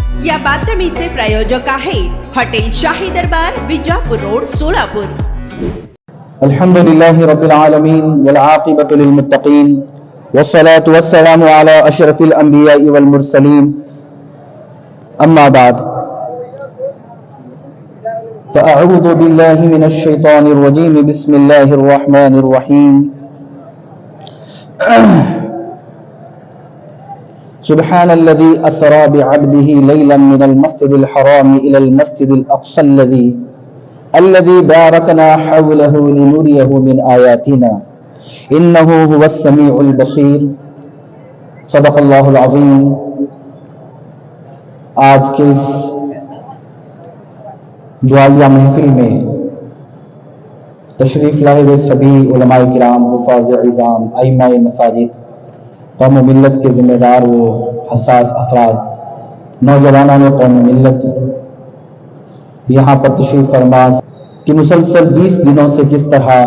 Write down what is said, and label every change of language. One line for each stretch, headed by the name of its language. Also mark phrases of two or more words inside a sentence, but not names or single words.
Marathi: या बातमीचे प्रायोजक आहेत हॉटेल शाही दरबार, विजापूर रोड, सोलापूर.
Arabic: الحمد لله رب العالمين والعاقبة للمتقين والصلاة والسلام على أشرف الأنبياء والمرسلين أما بعد فأعوذ بالله من الشيطان الرجيم بسم الله الرحمن الرحيم. سبحان الذي أسرى بعبده ليلا من المسجد الحرام إلى المسجد الأقصى الذي الذي باركنا حوله لنريه من آياتنا إنه هو السميع البصير. صدق اللہ العظیم.
Urdu: آج کے اس دعائیہ محفل میں تشریف لائے ہوئے سبھی علماء کرام، حفاظ عظام، ائمہ مساجد، قوم و ملت کے ذمہ دار و حساس افراد، نوجوانان قوم و ملت، یہاں پر تشریف فرما کہ مسلسل 20 دنوں سے کس طرح